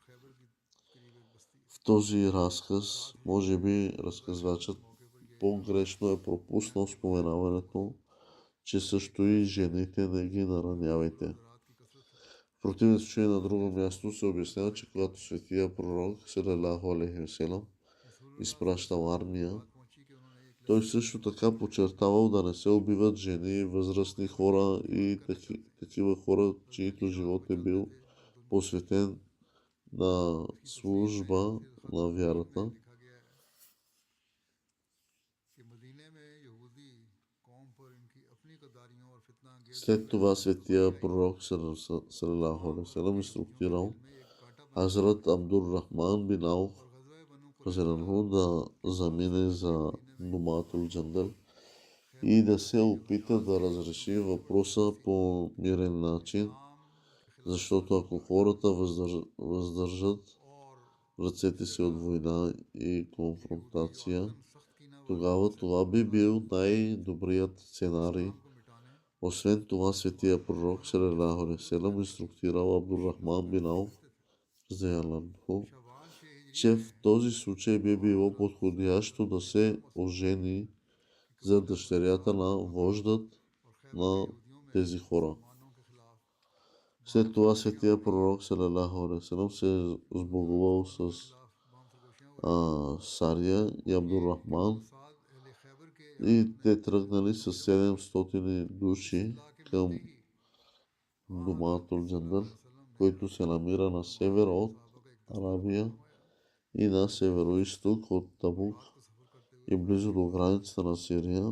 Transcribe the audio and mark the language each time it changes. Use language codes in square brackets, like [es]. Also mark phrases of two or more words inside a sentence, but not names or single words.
[bg] В този разказ, може би разказвачът по-грешно е пропуснал споменаването, че също и жените не ги наранявайте. В противен случай на друго място се обяснява, че когато светия пророк [ar] صلى الله عليه وسلم [bg] изпращал армия, той също така подчертавал да не се убиват жени, възрастни хора и такива хора, чието живот е бил посветен на служба на вярата. След това светия пророк [ar] صلى الله عليه وسلم [bg] инструктирал Хазрат Абдур Рахман бин Ауф да замине за Думатул Джандал и да се опита да разреши въпроса по мирен начин, защото ако хората въздържат ръцете си от война и конфронтация, тогава това би бил най-добрият сценарий. Освен това, светия пророк [ar] صلى الله عليه وسلم [bg] инструктирал Абдур Рахман бин Ауф, че в този случай би било подходящо да се ожени за дъщерята на вождат на тези хора. След това светия пророк [ar] صلى الله عليه وسلم [bg] се сбогувал с Сария и Абдур Рахман и те тръгнали с 700 души към Думатул Джандал, който се намира на север от Арабия и на североизток от Табук и близо до границата на Сирия.